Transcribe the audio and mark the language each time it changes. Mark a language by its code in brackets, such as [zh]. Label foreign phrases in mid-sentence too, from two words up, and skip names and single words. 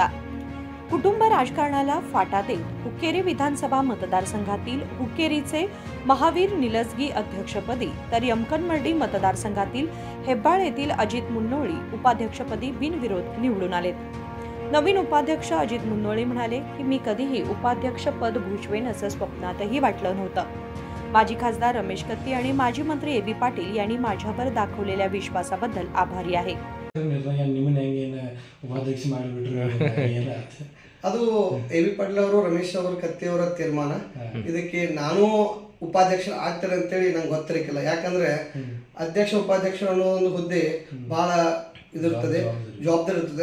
[mr] कुटुंब राजकारणाला फाटा देत हुक्केरी विधानसभा मतदारसंघातील हुक्केरीचे महावीर निलजगी अध्यक्षपदी तर यमकनमर्डी मतदारसंघातील हेब्बाळ येथील अजित मुन्नोळी उपाध्यक्षपदी बिनविरोध निवडून आलेत। नवीन उपाध्यक्ष अजित मुन्नोळी म्हणाले की मी कधीही उपाध्यक्ष पद भूषवेन असं स्वप्नातही वाटलं नव्हतं। माजी खासदार रमेश कत्ती आणि माजी मंत्री ए.बी. पाटील यांनी माझ्यावर दाखवलेल्या विश्वासाबद्दल आभारी आहे। [kn] ಅದು ಎ.ಬಿ. ಪಾಟೀಲ್ ಅವರು ರಮೇಶ್ ಅವರು ಕತ್ತಿ ಅವರ ತೀರ್ಮಾನ ಇದಕ್ಕೆ ನಾನು ಉಪಾಧ್ಯಕ್ಷ ಆಗ್ತಾರೆ ಅಂತೇಳಿ ನಂಗೆ ಗೊತ್ತಿರಲಿಲ್ಲ। ಯಾಕಂದ್ರೆ ಅಧ್ಯಕ್ಷ ಉಪಾಧ್ಯಕ್ಷ ಅನ್ನೋ ಒಂದು ಹುದ್ದೆ ಬಹಳ ಇದಿರ್ತದೆ, ಜವಾಬ್ದಾರಿ ಇರ್ತದೆ।